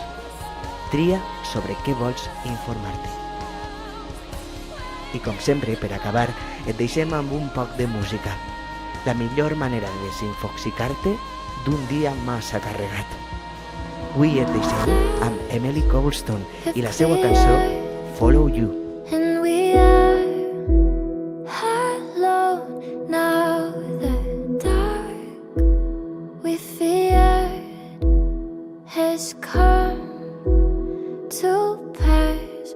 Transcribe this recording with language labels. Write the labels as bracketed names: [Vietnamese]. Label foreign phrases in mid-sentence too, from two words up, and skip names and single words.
[Catalan] Tria sobre què vols informar-te. I com sempre, per acabar, et deixem amb un poc de música. La millor manera de desinfoxicar-te d'un dia massa carregat. Avui et deixem amb Emily Cobblestone i la seva cançó Follow You. [English] And we are alone now. The dark we feared has come to pass.